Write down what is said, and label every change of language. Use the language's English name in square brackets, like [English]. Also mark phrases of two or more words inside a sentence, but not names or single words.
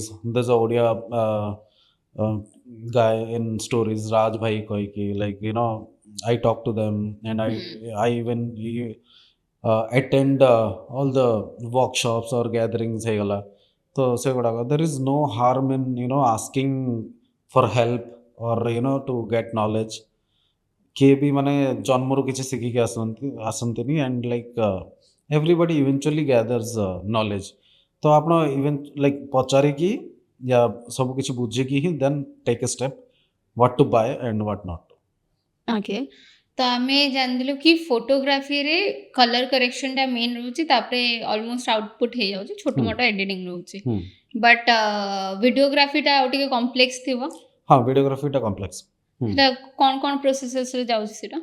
[English] There's a Odia uh, guy in stories, Raj Bhai Koiki, like I talk to them and I even attend all the workshops or gatherings ହେଇଗଲା। [Odia] ତ ସେଗୁଡ଼ାକ [English] there is no harm in asking for help or to get knowledge. [Odia] କିଏ ବି ମାନେ ଜନ୍ମରୁ କିଛି ଶିଖିକି ଆସନ୍ତିନି [English] and like everybody eventually gathers knowledge. [Odia] ତ ଆପଣ [English] like [Odia] ପଚାରିକି ୟା ସବୁ କିଛି ବୁଝିକି ହିଁ [English] then take a step what to buy and what not. [Odia] ଓକେ, ତ ଆମେ ଜାଣିଦେଲୁ କି ଫଟୋଗ୍ରାଫିରେ [English] color correction [Odia] ମେନ୍ ରହୁଛି, ତାପରେ [English] almost output [Odia] ହେଇଯାଉଛି, ଛୋଟ ମୋଟ ଏଡିଟିଂ ରହୁଛି। ବଟ୍ ଭିଡ଼ିଓଗ୍ରାଫିଟା ଆଉ ଟିକେ କମ୍ପ୍ଲେକ୍ସ ଥିବ। ହଁ, ଭିଡ଼ିଓଗ୍ରାଫିଟା କମ୍ପ୍ଲେକ୍ସ। ସେଟା କ'ଣ ପ୍ରୋସେସରେ ଯାଉଛି ସେଟା?